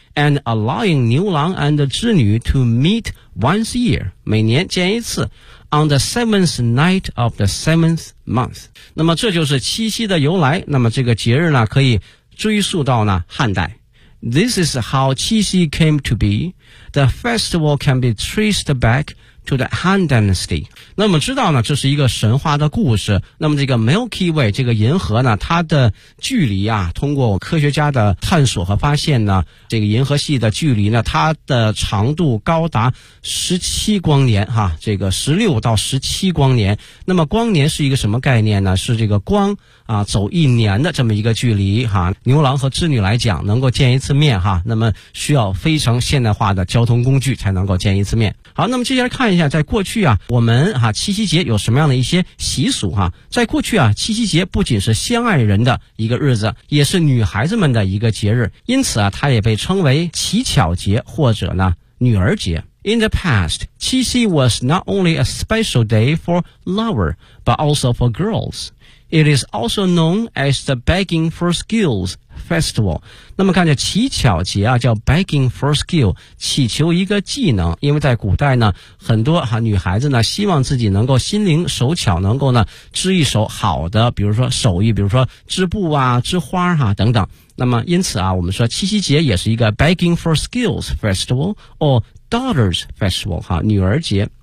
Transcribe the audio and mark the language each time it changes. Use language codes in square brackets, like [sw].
[en] And allowing 牛郎 and 织女 to meet once a year，每年见一次。 On the seventh night of the seventh month，那么这就是七夕的由来。 [zh] 那么这个节日呢可以追溯到呢汉代。 [en] This is how 七夕 came to be. The festival can be traced back to the Han Dynasty. [zh] 那么知道呢，这是一个神话的故事。那么这个 Milky Way 这个银河呢，它的距离啊，通过科学家的探索和发现呢，这个银河系的距离呢，它的长度高达17光年哈，这个16到17光年。那么光年是一个什么概念呢？是这个光啊，走一年的这么一个距离哈，牛郎和织女来讲能够见一次面哈，那么需要非常现代化的交通工具才能够见一次面。好，那么接下来看一下，在过去啊，我们哈七夕节有什么样的一些习俗哈？在过去啊，七夕节不仅是相爱人的一个日子，也是女孩子们的一个节日，因此啊，它也被称为乞巧节或者呢女儿节。 [en] In the past, 七夕 was not only a special day for lover, but also for girls. It is also known as the Begging for Skills Festival. [zh] 那么看着乞巧节啊，叫 Begging for Skill， 祈求一个技能。因为在古代呢，很多哈女孩子呢，希望自己能够心灵手巧，能够呢织一手好的，比如说手艺，比如说织布啊、织花哈、等等。那么因此啊，我们说七夕节也是一个 Begging for Skills Festival or Daughters Festival 哈，女儿节。